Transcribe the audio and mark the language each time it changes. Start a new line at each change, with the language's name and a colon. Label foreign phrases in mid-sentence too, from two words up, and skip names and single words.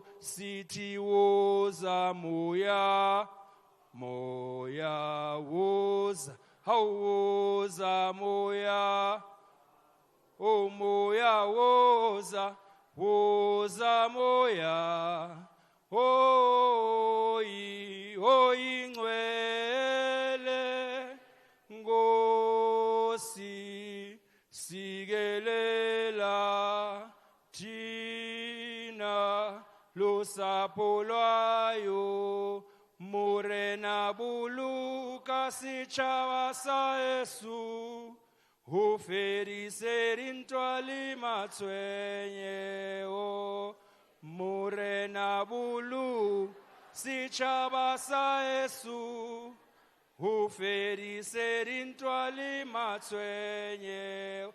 Zulu: sithi woza moya, moya woza, woza moya, oh moya woza, woza moya, oyi, oyi ngcwele.
Xhosa: Ngosi sigelela thina lusapho lwayo,
Southern Sotho: morena buluka setšhaba sa Yesu, ho fedise dintwa le matshwenyego. Morena buluka setšhaba sa Yesu, ho fedise dintwa le matshwenyego.